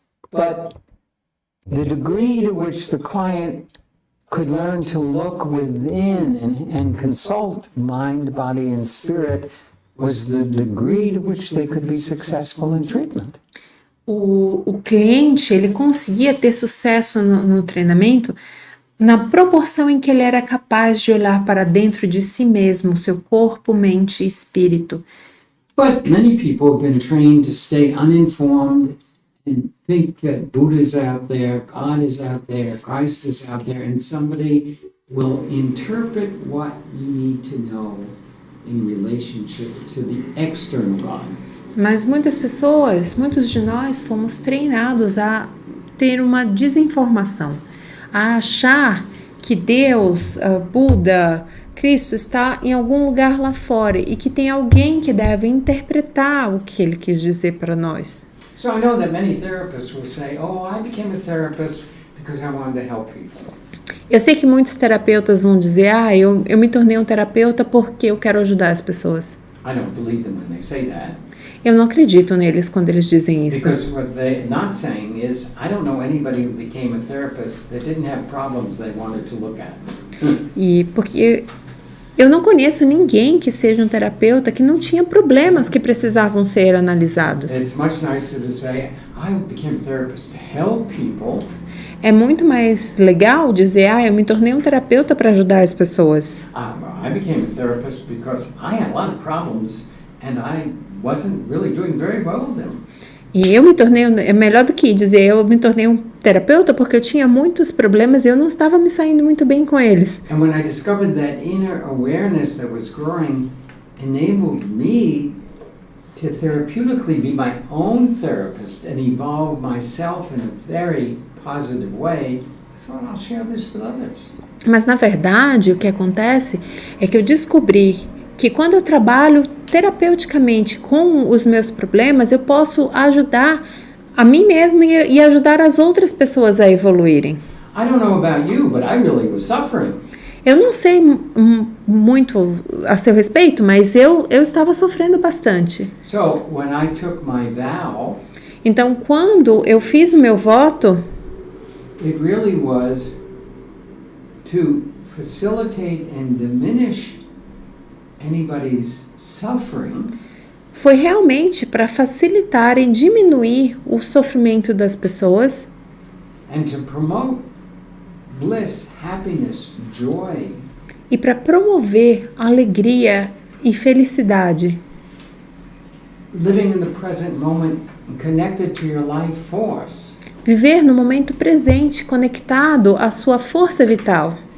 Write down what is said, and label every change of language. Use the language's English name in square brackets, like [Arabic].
[English] But the degree to which the client could learn to look within and consult mind, body, and spirit was the degree to which they could be successful in treatment. [Portuguese] O cliente, ele conseguia ter sucesso no treinamento na proporção em que ele era capaz de olhar para dentro de si mesmo, seu corpo, mente e espírito. [English] But many people have been trained to stay uninformed and think that Buddha is out there, God is out there, Christ is out there, and somebody will interpret what you need to know in relationship to the external God. [Portuguese] Mas muitas pessoas, muitos de nós fomos treinados a ter uma desinformação, a achar que Deus, Buda, Cristo está em algum lugar lá fora e que tem alguém que deve interpretar o que ele quis dizer para nós. [English] So I know that many therapists will say, "Oh, I became a therapist because I wanted to help people." [Portuguese] Eu sei que muitos terapeutas vão dizer, eu me tornei um terapeuta porque eu quero ajudar as pessoas. [English] I don't believe them when they say that. [Portuguese] Eu não acredito neles quando eles dizem isso. [English] Because what they're not saying is, I don't know anybody who became a therapist that didn't have problems they wanted to look at. [Portuguese] E porque eu não conheço ninguém que seja um terapeuta que não tinha problemas que precisavam ser analisados. [English] It's much nicer to say, I became a therapist to help people. [Portuguese] É muito mais legal dizer, eu me tornei um terapeuta para ajudar as pessoas. [English] I became a therapist because I had a lot of problems and I wasn't really doing very well with them. [Portuguese] E eu me tornei, é melhor do que dizer, eu me tornei um terapeuta porque eu tinha muitos problemas e eu não estava me saindo muito bem com eles. [English] And when I discovered that inner awareness that was growing enabled me to therapeutically be my own therapist and evolve myself in a very positive way, I thought I'll share this with others. [Portuguese] Mas na verdade, o que acontece é que eu descobri que quando eu trabalho terapeuticamente com os meus problemas, eu posso ajudar a mim mesmo e ajudar as outras pessoas a evoluírem. [English] I don't know about you, but I really was suffering. [Portuguese] Eu não sei muito a seu respeito, mas eu estava sofrendo bastante. [English] So when I took my vow, [Portuguese] Então, quando eu fiz o meu voto, [English] it really was to facilitate and diminish anybody's suffering. [Portuguese] foi realmente para facilitar e diminuir o sofrimento das pessoas [English] And to promote bliss, happiness, joy. [Portuguese] e para promover alegria e felicidade, [English] Living in the present moment and connected to your life force. [Portuguese] Viver no momento presente, conectado à sua força vital.